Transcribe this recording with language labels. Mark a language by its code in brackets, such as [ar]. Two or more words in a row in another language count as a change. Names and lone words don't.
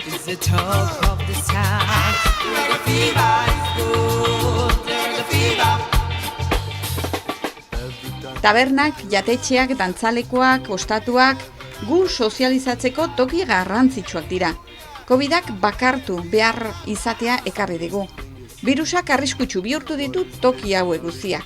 [en] the talk of the town. Reggae fever is good, reggae fever. [eu] Tabernak, jatetxeak, dantzalekuak, ostatuak, gu sozializatzeko toki garrantzitsuak dira. Covidak bakartu behar izatea ekarri digu. Birusak arriskutsu bihurtu ditu toki hauek guztiak.